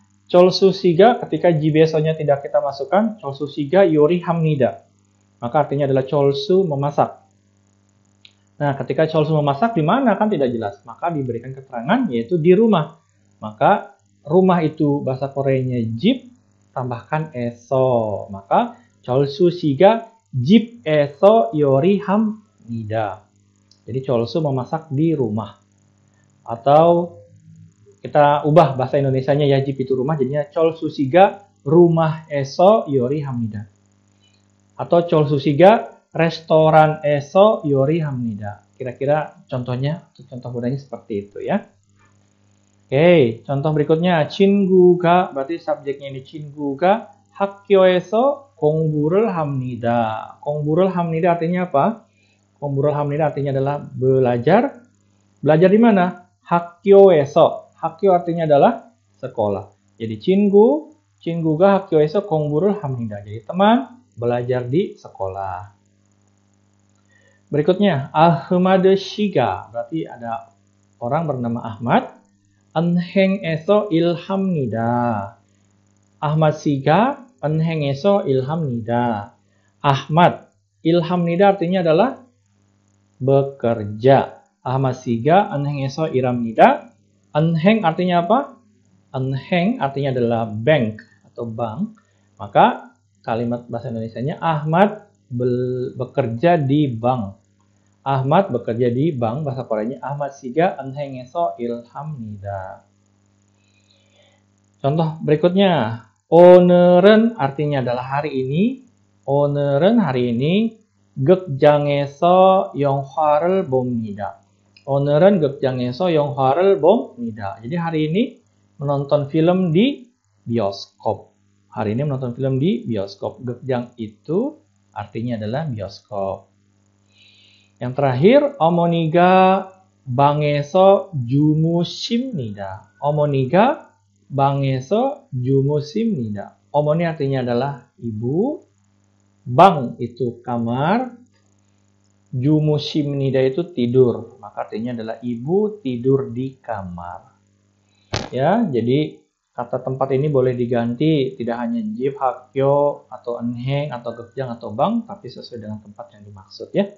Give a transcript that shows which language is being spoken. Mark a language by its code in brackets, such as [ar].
[id] 철수씨가 ketika jibesonya tidak kita masukkan, [ko] 철수씨가 요리합니다. [id] Maka artinya adalah 철수 memasak. Nah, ketika 철수 memasak di mana kan tidak jelas. Maka diberikan keterangan yaitu di rumah. Maka rumah itu bahasa Koreanya 집, tambahkan eso. [ko] Maka 철수씨가 집에서 요리합니다. [id] Jadi 철수 memasak di rumah. Atau kita ubah bahasa Indonesianya ya, 집 itu rumah, jadinya [ko] 철수씨가 rumah에서 요리합니다. [id] Atau [ko] 철수씨가 restoran에서 요리합니다. [id] Kira-kira contohnya, contoh mudahnya seperti itu ya. Oke, contoh berikutnya 친구가, berarti subjeknya ini [ko] 친구가 학교에서 공부를 합니다. 공부를 합니다 [id] artinya apa? 공부를 합니다 artinya adalah belajar. Belajar di mana? 학교에서. 학교 artinya adalah sekolah. Jadi [ko] 친구가 학교에서 공부를 합니다. [id] Jadi teman belajar di sekolah. Berikutnya Ahmad 씨가, berarti ada orang bernama Ahmad. [ko] 은행에서 일합니다. Ahmad 씨가 은행에서 일합니다. [id] Ahmad 일합니다 artinya adalah bekerja. [ko] Ahmad 씨가 은행에서 일합니다. [id] 은행 artinya apa? 은행 artinya adalah bank atau bank. Maka kalimat bahasa Indonesianya Ahmad bekerja di bank. Ahmad bekerja di bank, bahasa Koreanya [ko] Ahmad 씨가 은행에서 일합니다. [id] Contoh berikutnya, [ko] 오늘은 [id] artinya adalah hari ini. [ko] 오늘은 [id] hari ini [ko] 극장에서 영화를 봅니다. 오늘은 극장에서 영화를 봅니다. [id] Jadi hari ini menonton film di bioskop. Hari ini menonton film di bioskop. 극장 itu artinya adalah bioskop. Yang terakhir, [ko] 어머니가 방에서 주무십니다. 어머니가 방에서 주무십니다. [id] 어머니 artinya adalah ibu. 방 itu kamar. 주무십니다 itu tidur. Maka artinya adalah ibu tidur di kamar. Ya, jadi kata tempat ini boleh diganti, tidak hanya 집, 학교, atau 은행, atau 극장, atau bank, tapi sesuai dengan tempat yang dimaksud ya.